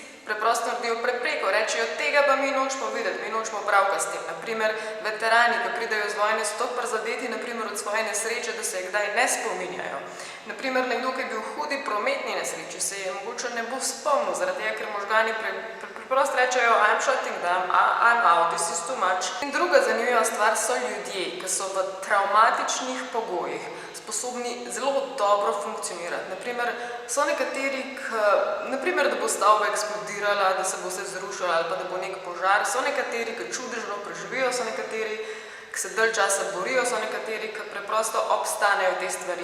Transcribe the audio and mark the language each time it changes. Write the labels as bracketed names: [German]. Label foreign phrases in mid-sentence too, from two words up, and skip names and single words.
[Slovenian] Preprosto naredijo prepreko, rečejo, tega pa mi nočemo videti, mi nočemo pravka s tem. Naprimer, veterani, ki pridejo z vojne, so tako prizadeti od svoje nesreče, da se je kdaj ne spominjajo. Naprimer, nekdo, ki je bil v hudi prometni nesreči, se je mogoče ne bo spomnil, zaradi tega, ker možgani preprosto rečejo, [English] I'm shutting down, I'm out, this is too much. [Slovenian] In druga zanimiva stvar so ljudje, ki so v travmatičnih pogojih sposobni zelo dobro funkcionirati. Naprimer, so nekateri, da bo stavba eksplodirala, da se bo vse zrušila ali pa da bo nek požar, so nekateri, ki čudežno preživijo, so nekateri, ki se dalj časa borijo, so nekateri, ki preprosto obstanejo te stvari.